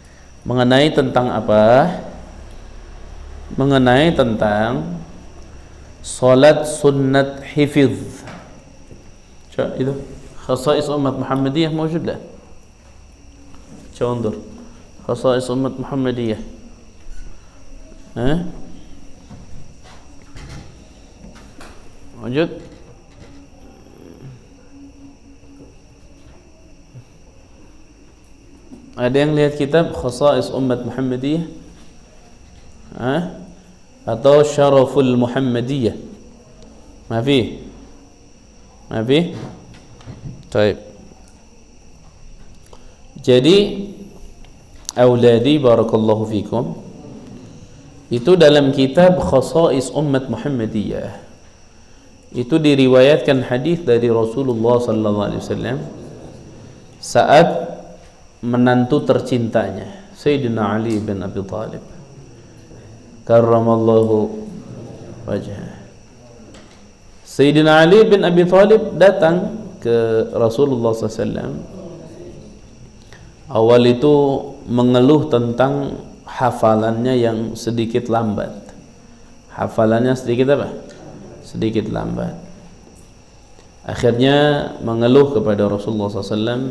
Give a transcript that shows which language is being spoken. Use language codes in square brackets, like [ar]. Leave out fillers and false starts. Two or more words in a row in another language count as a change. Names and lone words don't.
[id] Mengenai tentang apa? Mengenai tentang salat sunnat hifidh. Coba itu khasais umat Muhammadiyah [ar] موجود لا؟ [id] coba انظر khasais umat Muhammadiyah. موجود؟ Ada yang lihat kitab khasais umat Muhammadiyah? Atau syaraful Muhammadiyah? [ar] ما في؟ ما في? [id] Baik. Jadi [ar] أولادي بارك الله فيكم, [id] itu dalam kitab khasais umat Muhammadiyah itu diriwayatkan hadis dari Rasulullah [ar] صلى الله عليه وسلم [id] saat menantu tercintanya Sayyidina Ali bin Abi Thalib [ar] كرم الله وجهه. [id] Sayyidina Ali bin Abi Thalib datang ke Rasulullah SAW. Awal itu mengeluh tentang hafalannya yang sedikit lambat. Hafalannya sedikit apa? Sedikit lambat. Akhirnya mengeluh kepada Rasulullah SAW.